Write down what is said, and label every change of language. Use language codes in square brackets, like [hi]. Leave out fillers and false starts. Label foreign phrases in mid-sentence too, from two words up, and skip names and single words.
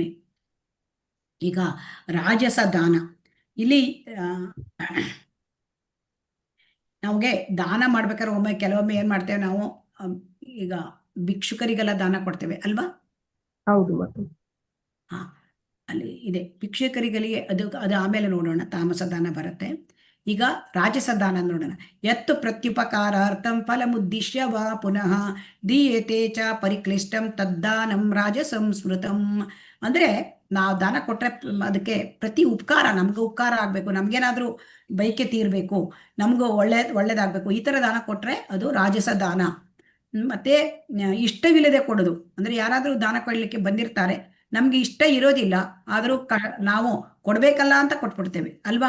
[kn] ಈಗ ರಾಜಸ ದಾನ, ಇಲ್ಲಿ ನಮಗೆ ದಾನ ಮಾಡ್ಬೇಕಾದ್ರೆ ಕೆಲವೊಮ್ಮೆ ಏನ್ ಮಾಡ್ತೇವೆ ನಾವು, ಈಗ ಭಿಕ್ಷುಕರಿಗೆಲ್ಲ ದಾನ ಕೊಡ್ತೇವೆ ಅಲ್ವಾ? ಹೌದು. ಹಾ, ಅಲ್ಲಿ ಇದೆ ಭಿಕ್ಷುಕರಿಗಳಿಗೆ, ಅದು ಆಮೇಲೆ ನೋಡೋಣ, ತಾಮಸ ದಾನ ಬರುತ್ತೆ. ಈಗ ರಾಜಸ ದಾನ ನೋಡೋಣ. [sa] ಯತ್ತು ಪ್ರತ್ಯುಪಕಾರಾರ್ಥಂ ಫಲಮುದ್ದಿಶ್ಯ ವಾ ಪುನಃ ದೀಯತೆ ಚ ಪರಿಕ್ಲಿಷ್ಟಂ ತದ್ದಾನಂ ರಾಜಸಂ ಸ್ಮೃತಂ. [kn] ಅಂದ್ರೆ ನಾವು ದಾನ ಕೊಟ್ರೆ ಅದಕ್ಕೆ ಪ್ರತಿ ಉಪಕಾರ, ನಮ್ಗೆ ಉಪಕಾರ ಆಗ್ಬೇಕು, ನಮ್ಗೇನಾದ್ರೂ ಬೈಕೆ ತೀರ್ಬೇಕು, ನಮ್ಗೂ ಒಳ್ಳೇದಾಗ್ಬೇಕು, ಈ ತರ ದಾನ ಕೊಟ್ರೆ ಅದು ರಾಜಸ ದಾನ. ಮತ್ತೆ ಇಷ್ಟವಿಲ್ಲದೆ ಕೊಡೋದು, ಅಂದ್ರೆ ಯಾರಾದ್ರೂ ದಾನ ಕೊಡ್ಲಿಕ್ಕೆ ಬಂದಿರ್ತಾರೆ, ನಮ್ಗೆ ಇಷ್ಟ ಇರೋದಿಲ್ಲ, ಆದ್ರೂ ನಾವು ಕೊಡ್ಬೇಕಲ್ಲ ಅಂತ ಕೊಟ್ಬಿಡ್ತೇವೆ ಅಲ್ವಾ?